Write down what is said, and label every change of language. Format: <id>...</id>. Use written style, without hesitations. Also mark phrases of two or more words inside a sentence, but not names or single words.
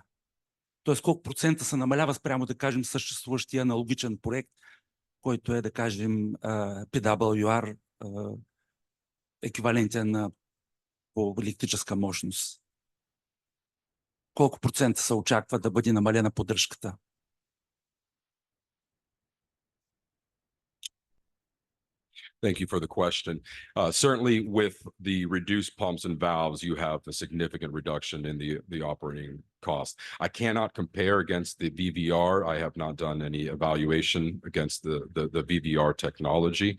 <bg>Тоест колко процента се намалява спрямо, да кажем, съществуващия аналогичен проект, който е, да кажем, PWR, еквивалентен на по електрическа мощност? Колко процента се очаква да бъде намалена поддръжката?</bg> <en>Thank you for the question. Certainly with the reduced pumps and valves, you have a significant reduction in the operating cost. I cannot compare against the VVR. I have not done any evaluation against the VVR technology.</en>